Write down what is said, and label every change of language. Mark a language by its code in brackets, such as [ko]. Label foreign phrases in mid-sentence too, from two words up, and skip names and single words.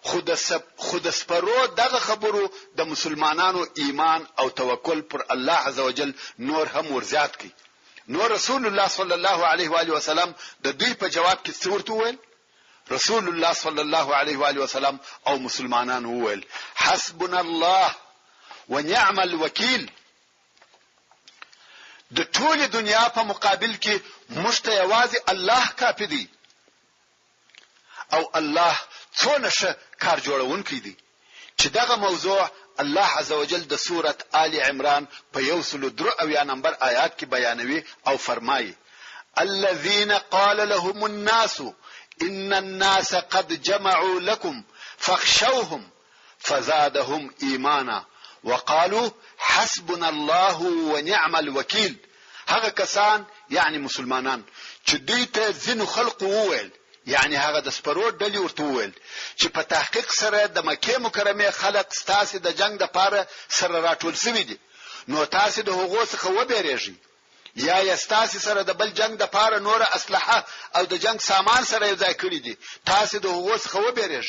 [ps] خو د سپرو دغه خبرو د مسلمانانو ایمان او توکل پر الله عزوجل نور هم ورزیات کی. نو رسول الله [ar] صلی الله علیه و آله وسلم [ps] د دوی په جواب کې څه ورته وویل؟ رسول الله [ar] صلی الله علیه و آله وسلم [ps] او مسلمانانو وویل [ar] حسبنا الله ونعم الوکیل. [ps] د ټول دنیا په مقابل کې موږ ته یوازې الله کافي دی او الله څونه ښه کار جوړونکی دی. چې دغه موضوع الله عزوجل د سورة آل عمران په 103 نمبر آیات کې بیانوي او فرمایي [ar] الذين قال لهم الناس ان الناس قد جمعوا لكم فاخشوهم فزادهم ایمانا وقالوا حسبنا الله ونعم الوکیل. [ps] هغه کسان یعنی مسلمانان چې دوی ته ځینو خلق وویل، یعنی هغه د سپرو ډلې ورته وویل چې په تحقیق سره د مکه مکرمه خلق ستاسو د جنگ د پاره سره راټول شوی دي، نو تاسو د هغو څخه وبېریږئ یا ستاسو سره د بل جنگ د پاره نور اسلحه او د جنگ سامان سره یو ځای کړی دي، تاسو د هغو څخه وبېریږئ.